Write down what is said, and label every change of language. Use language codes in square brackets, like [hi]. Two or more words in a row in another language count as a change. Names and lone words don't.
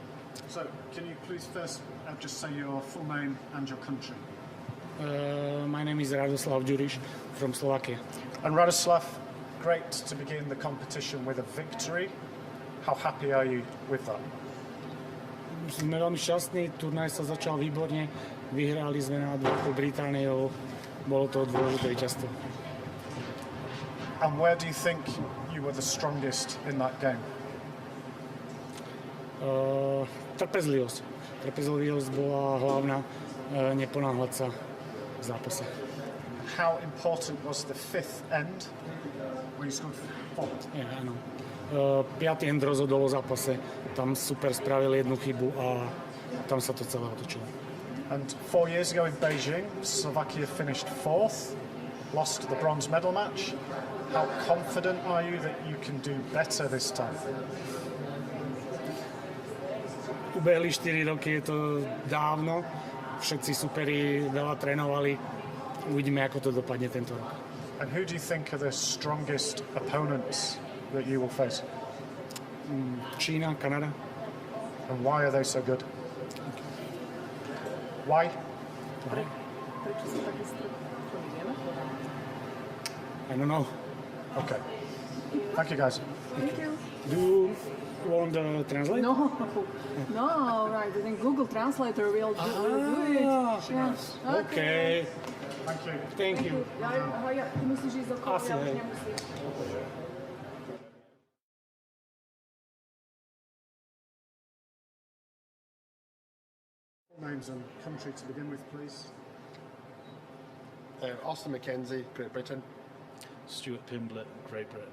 [en] So, can you please first just say your full name and your country? My name is Radoslav Đuriš from Slovakia. And Radoslav, great to begin the competition with a victory. How happy are you with that? [sk] Sme veľmi šťastní, turnaj sa začal výborne, vyhrali sme nad Veľkou Britániou, bolo to dôležité víťazstvo. [en] And where do you think you were the strongest in that game? [sk] Trpezlivosť. Trpezlivosť bola hlavná, neponáhľať sa v zápase. [en] How important was the fifth end when you scored four? [sk] Áno. 5. end rozhodol o zápase, tam super spravili jednu chybu a tam sa to celé otočilo. [en] And 4 years ago in Beijing, Slovakia finished fourth, lost the bronze medal match. How confident are you that you can do better this time? [sk] Ubehli 4 roky, je to dávno, všetci superi veľa trénovali, uvidíme, ako to dopadne tento rok. [en] And who do you think are the strongest opponents that you will face? [sk] Čína, Kanada. [en] And why are they so good? Why? I don't know. Okay. Thank you, guys. Thank you. Do you want to translate? No, no, right. I think Google Translator will do it. Yeah. Okay. Thank you. Thank you. [sk] Ty musíš ísť okolo, Asi ja už hej. nemusím. [en] Names and country to begin with, please. Austin McKenzie, Great Britain. Stuart Pimblett, Great Britain.